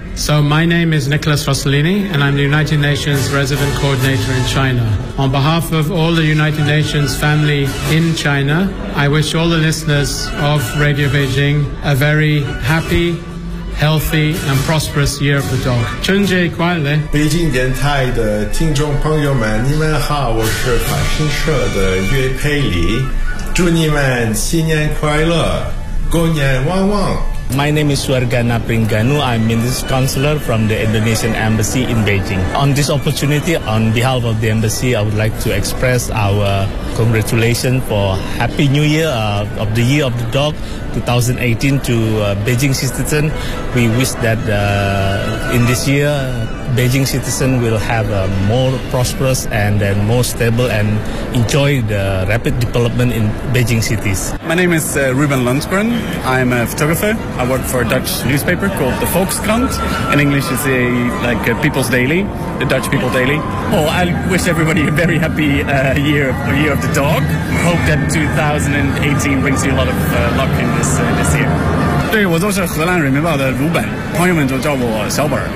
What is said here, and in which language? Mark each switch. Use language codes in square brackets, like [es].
[en] So my name is Nicholas Rossellini, and I'm the United Nations Resident Coordinator in China. On behalf of all the United Nations family in China, I wish all the listeners of Radio Beijing a very happy, healthy, and prosperous Year of the Dog. [zh] 春节快乐！北京电台的听众朋友们，你们好，我是法新社的岳佩里，祝你们新年快乐，过年旺旺。 [en] My name is Suargana Pringanu. I'm Minister Counselor from the Indonesian Embassy in Beijing. On this opportunity, on behalf of the Embassy, I would like to express our congratulations for Happy New Year of the Year of the Dog 2018 to Beijing citizens. We wish that in this year, Beijing citizens will have a more prosperous and then more stable and enjoy the rapid development in Beijing cities. My name is Ruben Lundgren. I'm a photographer. I work for a Dutch newspaper called the Volkskrant. In English, it's a, like a People's Daily, the Dutch People Daily. Oh, I wish everybody a very happy year of the dog. Hope that 2018 brings you a lot of luck in this, this year. [zh] 对，我就是荷兰人民报的鲁本，朋友们就叫我小本。